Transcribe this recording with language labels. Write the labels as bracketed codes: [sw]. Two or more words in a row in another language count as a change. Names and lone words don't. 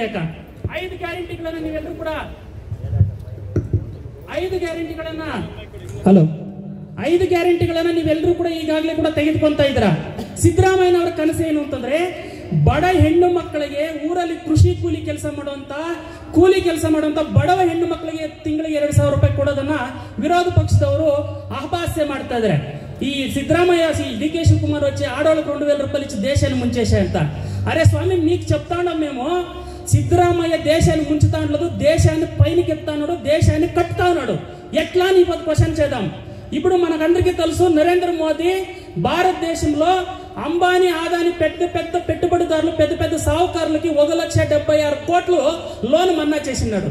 [kn] 5 ಗ್ಯಾರಂಟಿಗಳನ್ನು ನೀವೆಲ್ಲರೂ ಕೂಡ 5 ಗ್ಯಾರಂಟಿಗಳನ್ನ ನೀವೆಲ್ಲರೂ ಕೂಡ ಈಗಾಗಲೇ ಕೂಡ ತೆಗೆದುಕೊಂತ ಇದ್ರ. ಸಿದ್ದರಾಮಯ್ಯನವರ ಕನಸು ಏನು ಅಂತಂದ್ರೆ ಬಡ ಹೆಣ್ಣು ಮಕ್ಕಳಿಗೆ ಊರಲ್ಲಿ ಕೃಷಿ ಕೂಲಿ ಕೆಲಸ ಮಾಡುವಂತ ಬಡವ ಹೆಣ್ಣು ಮಕ್ಕಳಿಗೆ ತಿಂಗಳಿಗೆ 2,000 ರೂಪಾಯಿ ಕೊಡೋದನ್ನ ವಿರೋಧ ಪಕ್ಷದವರು ಅಪಹಾಸ್ಯ ಮಾಡ್ತಾ ಇದ್ದಾರೆ. [te] ఈ సిద్ధరామయ్య డీకే శివకుమార్ వచ్చి ఆడవాళ్ళకి 2,000 రూపాయలు ఇచ్చి దేశాన్ని ముంచేశాయంట. అరే స్వామి, మీకు చెప్తాండం మేము, సిద్ధరామయ్య దేశాన్ని ముంచుతా ఉండదు, దేశాన్ని పైనకి ఎత్తా ఉన్నాడు, దేశాన్ని కట్టుతా ఉన్నాడు. ఎట్లా నీ పది క్వశ్చన్ చేద్దాం. ఇప్పుడు మనకందరికీ తెలుసు, నరేంద్ర మోదీ భారతదేశంలో అంబానీ, ఆదాని పెద్ద పెట్టుబడిదారులు, పెద్ద సాహుకారులకి 1,76 కోట్లు లోన్ మన్నా చేసినాడు.